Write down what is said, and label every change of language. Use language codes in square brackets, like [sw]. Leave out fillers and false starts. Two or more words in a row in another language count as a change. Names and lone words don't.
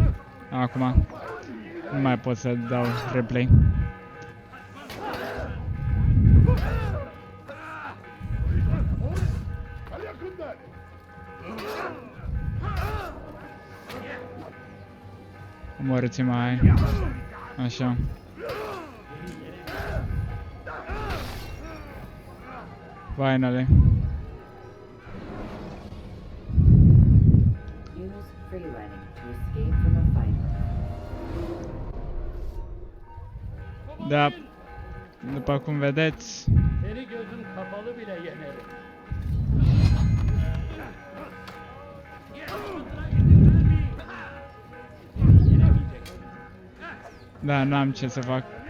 [ro] Acum nu mai pot să dau replay. Omorâți-mă, hai. Așa. [en] Finally. Use free running to escape from a fight. [ro] Da. După cum vedeți, [tr] Seni gözün kapalı bile yenerim. [ro] da, n-am ce să fac.